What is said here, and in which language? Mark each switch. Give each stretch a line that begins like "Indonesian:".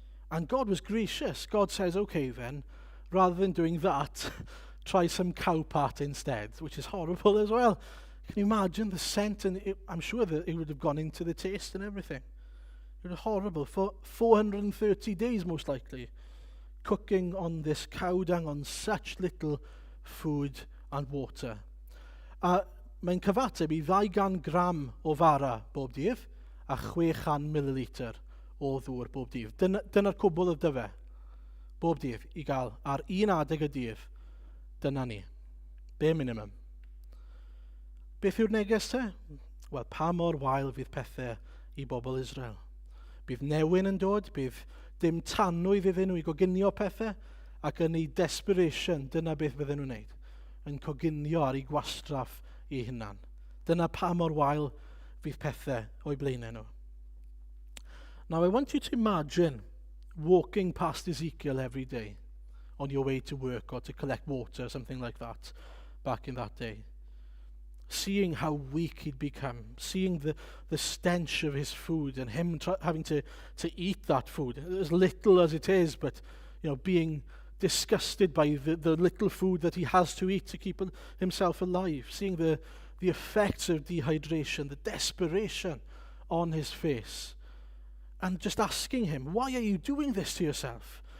English: And God was gracious. God says, okay then, rather than doing that, try some cow pat instead, which is horrible as well. Can you imagine the scent? And I'm sure that it would have gone into the taste and everything. It was horrible for 430 days, most likely, cooking on this cow dung on such little food and water.
Welsh: Mae'n cyfateb i 200 gram o fara bob dydd a 600 millilitr o ddŵr bob dydd. Dyna'r cwbl y dyfe, bob dydd, i gael ar un adeg y dydd. Dyna ni.
English: Bare minimum.
Welsh: Beth yw'r neges te? Wel, pa mor wael fydd pethau i bobl Israel. Bydd newyn yn dod, bydd dim tanwydd iddyn nhw i goginio pethau, ac yn ei desperation, dyna beth bydden nhw'n wneud, yn coginio ar ei gwastraff eu hunan. Dyna pa mor wael fydd pethau o'i blaenau nhw.
English: Now, I want you to imagine walking past Ezekiel every day on your way to work or to collect water, something like that, back in that day. Seeing how weak he'd become, seeing the stench of his food and him having to eat that food, as little as it is, but, you know, being disgusted by the little food that he has to eat to keep himself alive, seeing the effects of dehydration, the desperation on his face, and just asking him, why are you doing this to yourself?